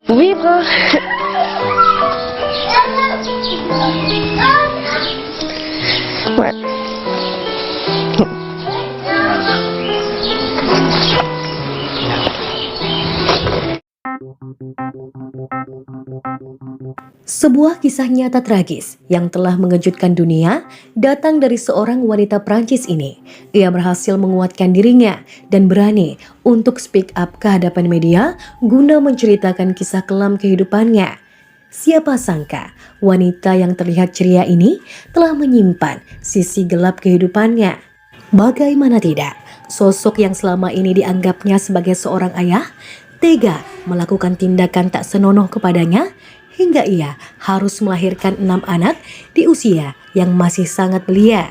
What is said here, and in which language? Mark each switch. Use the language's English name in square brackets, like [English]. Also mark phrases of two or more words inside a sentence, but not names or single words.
[French] Vivre. Ouais. [Indonesian] Sebuah kisah nyata tragis yang telah mengejutkan dunia datang dari seorang wanita Prancis ini. Ia berhasil menguatkan dirinya dan berani untuk [English] speak up [Indonesian] ke hadapan media guna menceritakan kisah kelam kehidupannya. Siapa sangka wanita yang terlihat ceria ini telah menyimpan sisi gelap kehidupannya. Bagaimana tidak, sosok yang selama ini dianggapnya sebagai seorang ayah tega melakukan tindakan tak senonoh kepadanya hingga ia harus melahirkan 6 anak di usia yang masih sangat belia.